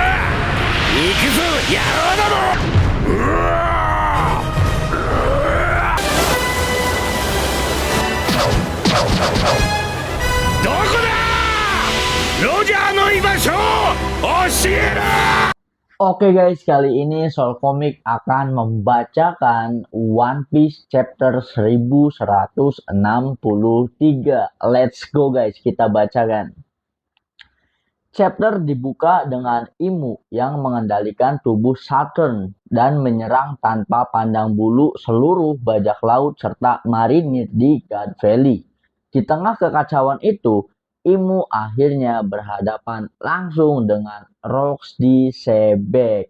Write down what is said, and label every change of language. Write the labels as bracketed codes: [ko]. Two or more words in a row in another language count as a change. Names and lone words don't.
[ja] 行くぞ野郎ども。うわどこだロジャーの居場所教えろ。 [id] Oke guys, kali ini Soul Comic akan membacakan One Piece chapter 1163. [en] Let's go guys, [id] kita bacakan. Chapter dibuka dengan Imu yang mengendalikan tubuh Saturn dan menyerang tanpa pandang bulu seluruh bajak laut serta marinir di God Valley. Di tengah kekacauan itu, Imu akhirnya berhadapan langsung dengan Rocks di Sebek.